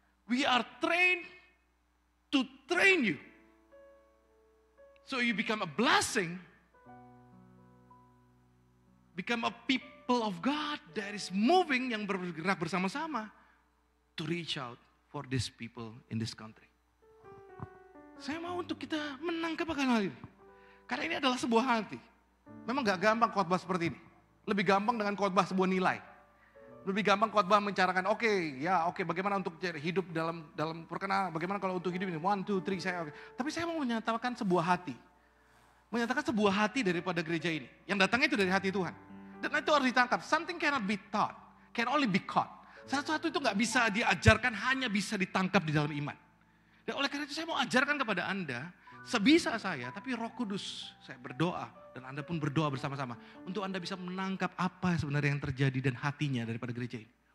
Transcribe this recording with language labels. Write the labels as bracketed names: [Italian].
[English] We are trained to train you. So you become a blessing. Become a people of God that is moving, [Indonesian] yang bergerak bersama-sama [English] to reach out for these people in this country. [Indonesian] Saya mau untuk kita menangkap akan hal ini. Karena ini adalah sebuah hati. Memang gak gampang khotbah seperti ini. Lebih gampang dengan khotbah sebuah nilai. Lebih gampang khotbah menceritakan, oke, bagaimana untuk hidup dalam perkenalan, bagaimana kalau untuk hidup ini, 1, 2, 3, saya oke. Tapi saya mau menyatakan sebuah hati. Menyatakan sebuah hati daripada gereja ini. Yang datangnya itu dari hati Tuhan. Dan itu harus ditangkap. [English] Something cannot be taught, can only be caught. [Indonesian] Sesuatu itu gak bisa diajarkan, hanya bisa ditangkap di dalam iman. Dan oleh karena itu saya mau ajarkan kepada Anda, sebisa saya, tapi Roh Kudus, saya berdoa, dan Anda pun berdoa bersama-sama, untuk Anda bisa menangkap apa sebenarnya yang terjadi dan hatinya daripada gereja ini.